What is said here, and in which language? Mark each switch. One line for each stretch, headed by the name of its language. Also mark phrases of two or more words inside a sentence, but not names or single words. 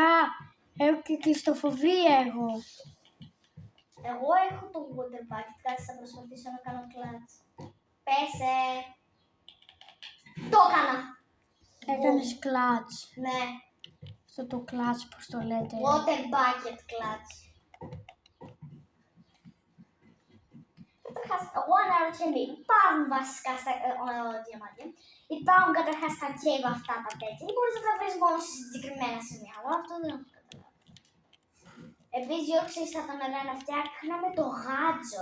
Greek: Έχω και κλειστοφοβία εγώ. Εγώ έχω το
English: water bucket,
Greek: κάτσε θα προσπαθήσω να κάνω κλάτς. Πέσε. Το έκανα. Έκανες κλατς. Ναι. Αυτό το κλατς, πώς το λέτε?
English: Water bucket clutch.
Greek: Καταρχάς, εγώ αναρωτιέμαι, υπάρχουν βασικά στα διαμάντια. Υπάρχουν καταρχάς στα cave αυτά τα τέτοια ή μπορείς να τα βρεις μόνο σε συγκεκριμένα σημεία. Εγώ αυτό δεν έχω καταλάβει. Επίσης, Γιώργο, ξέρεις θα τον έλεγα να φτιάχναμε το γάτζο.